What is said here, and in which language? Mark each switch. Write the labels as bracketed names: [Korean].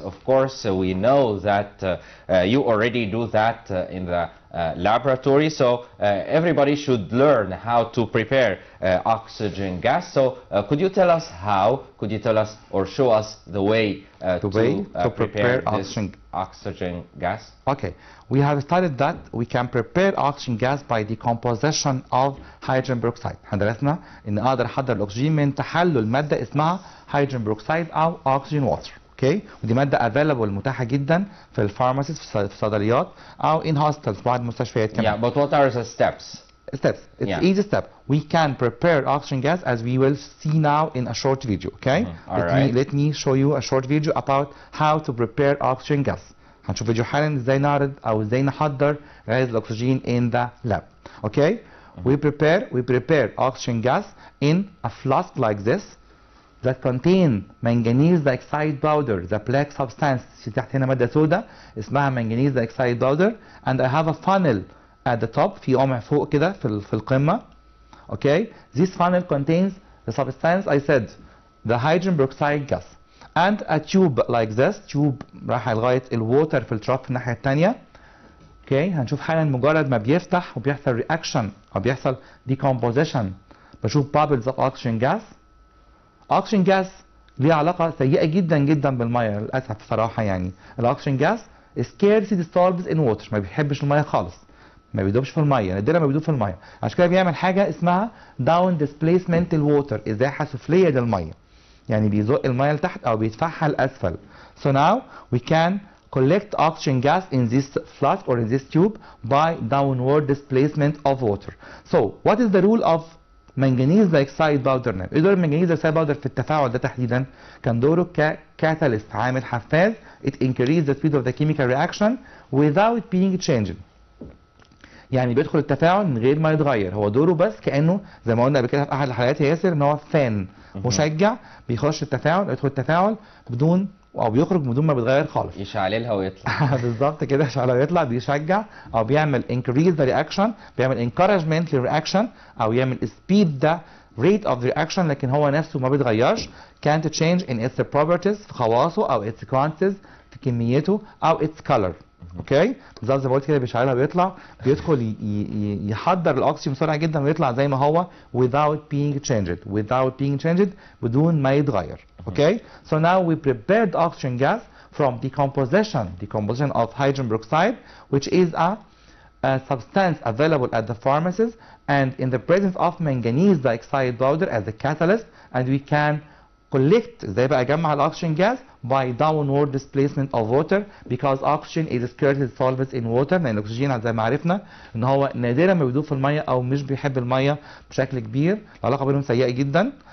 [English] Of course, we know that you already do that in the laboratory, so everybody should learn how to prepare oxygen gas. So could you tell us how? Could you tell us or show us the way to prepare oxygen gas? Okay, we have studied that we can prepare oxygen gas by decomposition of hydrogen peroxide. [Arabic] هندرسنا ان اقدر احضر الاكسجين من تحلل ماده اسمها hydrogen peroxide او oxygen water. اوكي، ودي ماده available متاحه جدا في الفارماسيز في الصيدليات او [English] in hospitals [Arabic] بعض المستشفيات كمان. [English] Yeah, but what are the steps? Steps. It's easy step. We can prepare oxygen gas as we will see now in a short video. Okay. Let me show you a short video about how to prepare oxygen gas. [Arabic] هنشوف فيديو حالا ازاي نعرض او ازاي نحضر غاز الاكسجين [English] in the lab. Okay. We prepare oxygen gas in a flask like this that contain manganese dioxide powder, the black substance. [Arabic] في تحت هنا مادة سوداء اسمها manganese dioxide powder, [English] and I have a funnel at the top. [Arabic] في قمع فوق كده في القمة. [English] Okay. This funnel contains the substance I said, the hydrogen peroxide gas, and a tube like this. [Arabic] tube رايحة لغاية الووتر فلترات في الناحية التانية. [English] Okay. [Arabic] هنشوف حالا مجرد ما بيفتح وبيحصل reaction أو بيحصل decomposition بشوف [English] bubbles of oxygen gas. [Arabic] oxygen gas ليه علاقة سيئة جدا جدا بالمية للأسف صراحة. يعني الأكسجين [English] gas scarcely dissolves in water، [Arabic] ما بيحبش المية خالص. ما بيدوبش في الميه، نادرا ما بيدوب في الميه. عشان كده بيعمل حاجه اسمها داون ديسبيسمنت الووتر، ازاحه سفليه للميه، يعني بيزق الميه لتحت او بيدفعها لاسفل. [English] So now we can collect oxygen gas in this flask or in this tube by downward displacement of water. So what is the rule of manganese dioxide powder? [Arabic] ايه دور المنجنيز dioxide powder في التفاعل ده تحديدا؟ كان دوره ككاتاليست، عامل حفاز. [English] It increases the speed of the chemical reaction without being changed. [Arabic] يعني بيدخل التفاعل من غير ما يتغير، هو دوره بس كانه زي ما قلنا قبل كده في احد الحلقات يا ياسر ان هو فان مشجع بيخش التفاعل، يدخل التفاعل بدون او بيخرج بدون ما بيتغير خالص، يشعللها ويطلع. بالظبط كده، يشعلها ويطلع، بيشجع او بيعمل [English] increase the reaction، [Arabic] بيعمل encouragement للرياكشن او يعمل [English] speed the rate of the reaction، [Arabic] لكن هو نفسه ما بيتغيرش. [English] can't change in its properties، [Arabic] في خواصه [English] او its quantities، [Arabic] في كميته [English] او its color. [Arabic] اوكي بالظبط زي ما قلت كده، بيشعلها ويطلع، بيدخل يحضر الاكسجين بسرعه جدا ويطلع زي ما هو [English] without being changed [Arabic] بدون ما يتغير. [English] okay so now we prepared oxygen gas from decomposition of hydrogen peroxide, which is a substance available at the pharmacies and in the presence of manganese dioxide powder as a catalyst, and we can collect [Arabic] ازاي بقى اجمع الاكسجين جاز [English] by downward displacement of water because oxygen is scarcely solvent in water، [Arabic] لان الاكسجين زي ما عرفنا ان هو نادرا ما بيدوب في الميه او مش بيحب الميه بشكل كبير، العلاقه بينهم سيئه جدا.